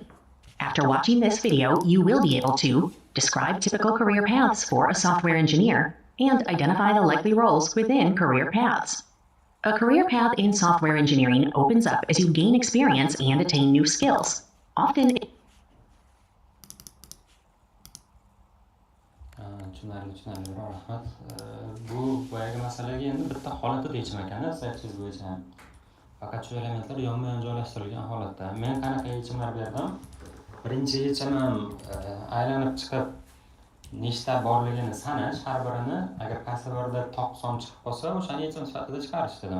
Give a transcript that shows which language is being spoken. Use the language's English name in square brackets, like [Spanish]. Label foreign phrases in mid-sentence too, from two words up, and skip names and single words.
[English] After watching this video, you will be able to describe typical career paths for a software engineer and identify the likely roles within career paths. A career path in software engineering opens up as you gain experience and attain new skills. Often [Uzbek] tushunarli biror rahmat. Bu boyagi masalaga endi bitta holatda yechim ekan, saytingiz bo'yicha ham. Faqat shu elementlar yonma-yon joylashtirilgan holatda. Men qanaqa yechimlar berdim? Birinchi yechimim aylanib chiqib nechta borligini sanash, har birini agar qaysi birida toq son chiqib qolsa, o'shani yechim sifatida chiqarish dedim.